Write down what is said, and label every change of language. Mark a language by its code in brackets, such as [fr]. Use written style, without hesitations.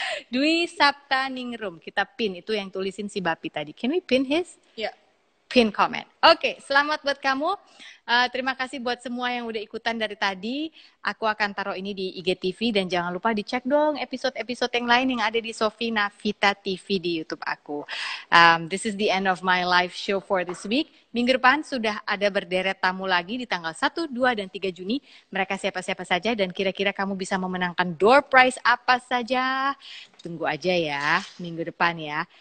[id] Dwi Saptaningrum, kita pin itu yang tulisin si Bapi tadi. [en] Can we pin his? Yeah. [id] Pin comment. Oke, selamat buat kamu. Terima kasih buat semua yang udah ikutan dari tadi. Aku akan taruh ini di IGTV dan jangan lupa dicek dong episode-episode yang lain yang ada di Sofi Navita TV di YouTube aku. [en] This is the end of my live show for this week. [id] Minggu depan sudah ada berderet tamu lagi di tanggal 1, 2, dan 3 Juni. Mereka siapa-siapa saja dan kira-kira kamu bisa memenangkan door prize apa saja. Tunggu aja ya minggu depan ya.